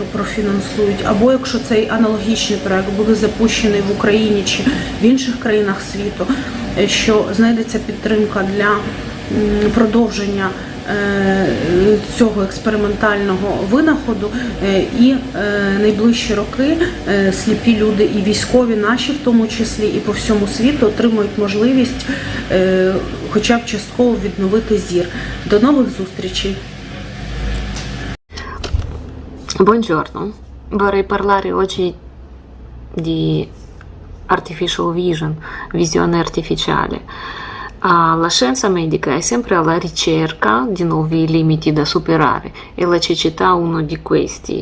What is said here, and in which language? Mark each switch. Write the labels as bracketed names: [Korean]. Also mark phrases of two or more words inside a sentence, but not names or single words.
[Ukrainian] профінансують, або якщо цей аналогічний проєкт буде запущений в Україні чи в інших країнах світу, що знайдеться підтримка для продовження цього експериментального винаходу, і найближчі роки сліпі люди і військові наші в тому числі і по всьому світу отримують можливість хоча б частково відновити зір. До нових зустрічей! [Italian] Buongiorno, vorrei parlare oggi di [English] artificial vision, [Italian] visione artificiale. La scienza medica è sempre alla ricerca di nuovi limiti da superare e la cecità è uno di questi.